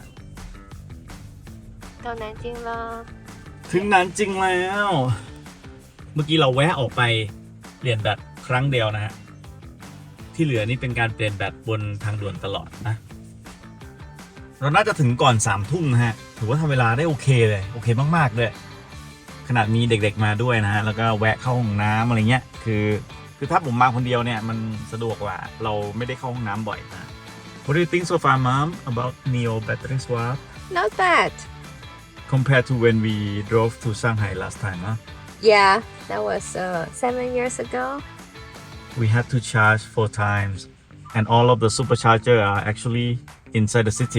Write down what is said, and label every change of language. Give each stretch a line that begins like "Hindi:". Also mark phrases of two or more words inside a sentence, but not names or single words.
Chinese: 到南京了。
Thai: ถึงหนานจิงแล้ว เมื่อกี้เราแวะออกไปเปลี่ยนแบตครั้งเดียวนะฮะ ที่เหลือนี่เป็นการเปลี่ยนแบตบนทางด่วนตลอดนะ เราน่าจะถึงก่อน3 ทุ่มนะฮะ ถือว่าทำเวลาได้โอเคเลย โอเคมากๆเลยขนาดมีเด็กๆมาด้วยนะฮะ แล้วก็แวะเข้าห้องน้ำอะไรเงี้ย คือถ้าผมมาคนเดียวเนี่ยมันสะดวกกว่า เราไม่ได้เข้าห้องน้ำบ่อยนะ
English: What do you think so far, Mom, about Neo battery swap Not bad. compared to when we drove to Shanghai last time? Huh? Yeah, that was 7 years ago. We had to charge 4 times, and all of the supercharger are actually inside the city.